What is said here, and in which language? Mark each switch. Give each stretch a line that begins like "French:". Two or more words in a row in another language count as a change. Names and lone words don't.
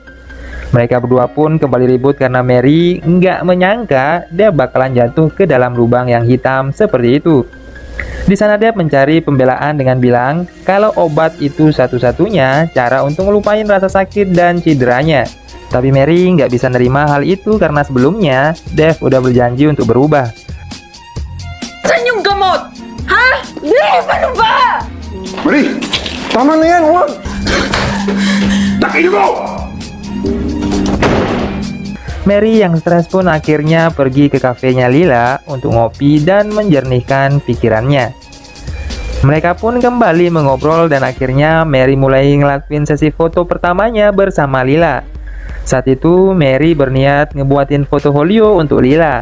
Indonesian: Mereka berdua pun kembali ribut karena Mary nggak menyangka Dev bakalan jatuh ke dalam lubang yang hitam seperti itu. Di sana Dev mencari pembelaan dengan bilang kalau obat itu satu-satunya cara untuk ngelupain rasa sakit dan cederanya. Tapi Mary nggak bisa nerima hal itu karena sebelumnya Dev udah berjanji untuk berubah.
Filipino: Saan yung gamot? Ha? Dev, ano ba? Mari! Tama na yan, huwag! Takin mo!
Indonesian: Mary yang stres pun akhirnya pergi ke kafenya Lila untuk ngopi dan menjernihkan pikirannya. Mereka pun kembali mengobrol dan akhirnya Mary mulai ngelakuin sesi foto pertamanya bersama Lila. Saat itu Mary berniat ngebuatin fotofolio untuk Lila.